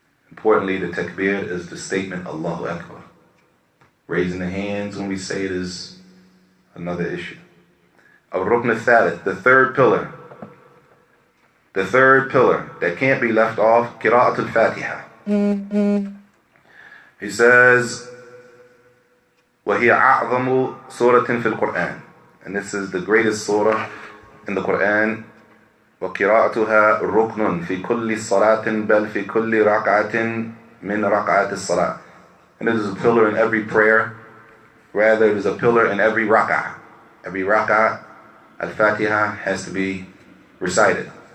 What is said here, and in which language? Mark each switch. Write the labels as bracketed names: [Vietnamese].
[English] Importantly, the takbir is the statement Allahu Akbar. Raising the hands when we say it is another issue. Al-Rukn al-Thalith, the third pillar. The third pillar that can't be left off, Qira'at al-Fatiha. He says, [Arabic] وَهِيَ أَعْظَمُ سُورَةٍ فِي الْقُرْآنِ. [English] And this is the greatest surah in the Quran. [Arabic] وَقِرَاءَتُهَا رُكْنٌ فِي كُلِّ صَلَاةٍ بَلْ فِي كُلِّ رَكْعَةٍ مِنْ رَكْعَاتِ الصَّلَاةِ. [English] And it is a pillar in every prayer. Rather, it is a pillar in every rak'ah. Every rak'ah, Al-Fatiha has to be recited.